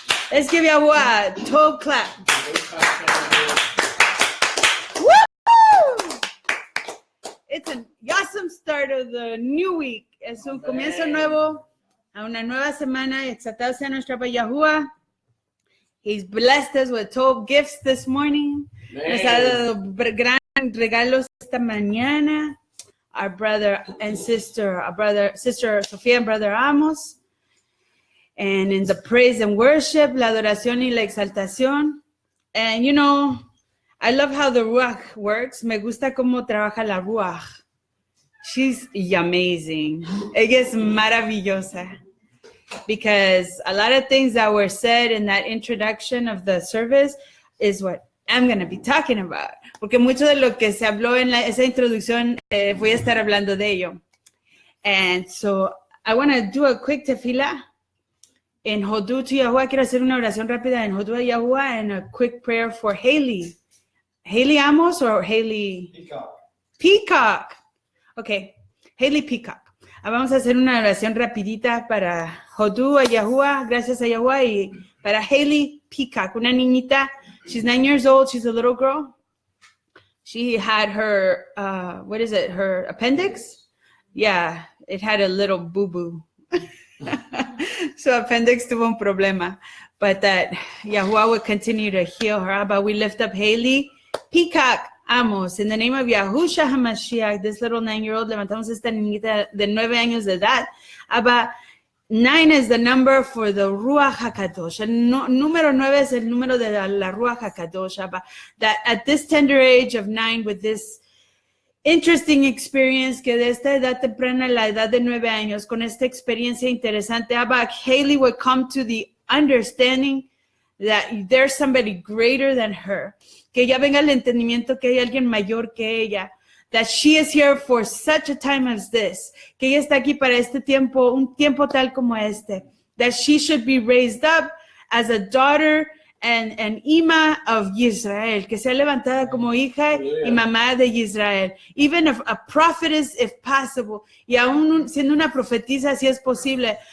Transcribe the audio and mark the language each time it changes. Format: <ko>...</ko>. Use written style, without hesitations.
<en>Let's give Yahuwah a Tov clap. Woo! It's an awesome start of the new week.</en> <es>Es un comienzo nuevo a una nueva semana. Exaltado sea nuestro Abba Yahuwah.</es> <en>He's blessed us with Tov gifts this morning.</en> <es>Nos ha dado gran regalos esta mañana.</es> <en>Our brother and sister, Sister Sofía and brother Amos. And in the praise and worship,</en> <es>la adoración y la exaltación.</es> <en>And you know, I love how the Ruach works.</en> <es>Me gusta cómo trabaja la Ruach.</es> <en>She's amazing.</en> <es>Ella es maravillosa.</es> <en>Because a lot of things that were said in that introduction of the service is what I'm going to be talking about.</en> <es>Porque mucho de lo que se habló en esa introducción, voy a estar hablando de ello.</es> <en>And so I want to do a quick tefillah in Hodú to Yahuwah.</en> <es>Quiero hacer una oración rápida en Hodú a Yahuwah</es> <en>and a quick prayer for Haley. Haley Amos or Haley? Peacock. Peacock. Okay. Haley Peacock.</en> <es>Vamos a hacer una oración rapidita para Hodú a Yahuwah, gracias a Yahuwah, y para Haley Peacock, una niñita.</es> <en>She's 9 years old. She's a little girl. She had her, her appendix? Yeah, it had a little boo-boo.</en> <es>So appendix tuvo un problema.</es> <en>But that Yahuwah would continue to heal her. But we lift up Haley Peacock Amos. In the name of Yahusha HaMashiach, this little 9-year-old,</en> <es>levantamos esta niñita de 9 años de edad.</es> <en>Abba, 9 is the number for the Ruach HaKadosh.</en> <es>Número 9 es el número de la Ruach HaKadosh.</es> <en>Abba, that at this tender age of 9, with this interesting experience,</en> <es>que de esta edad temprana, la edad de 9 años, con esta experiencia interesante,</es> <en>Abba, Haley would come to the understanding that there's somebody greater than her.</en> <es>Que ella venga al entendimiento que hay alguien mayor que ella.</es> <en>That she is here for such a time as this.</en> <es>Que ella está aquí para este tiempo, un tiempo tal como este.</es> <en>That she should be raised up as a daughter and ima of Israel.</en> <es>Que sea levantada como hija y mamá de Israel.</es> <en>Even a prophetess, if possible.</en> <es>Y aún siendo una profetisa, si es posible.</es>